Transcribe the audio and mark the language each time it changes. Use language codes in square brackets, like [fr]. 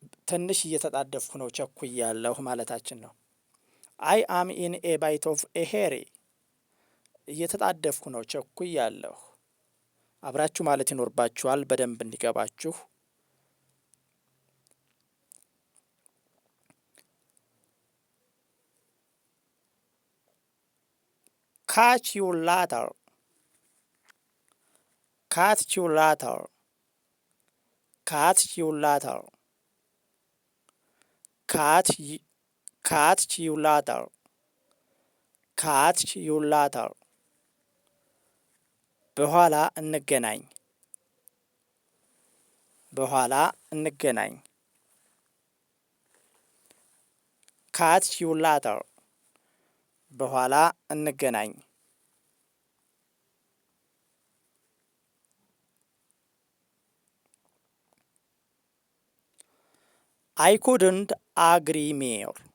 [am] ትንሽ እየተጣደፍኩ ነው፣ ቸኩያለሁ ማለታችን ነው። [en] I am in a bit of a hurry. [am] እየተጣደፍኩ ነው፣ ቸኩያለሁ። አብራችሁ ማለት ይኖርባችኋል በደንብ እንዲገባችሁ። [en] Catch you later. Catch you later. Catch you later. Catch you later. Catch you later. [am] በኋላ እንገናኝ። በኋላ እንገናኝ። [en] Catch you later. [am] በኋላ እንገናኝ። [en] I couldn't agree more.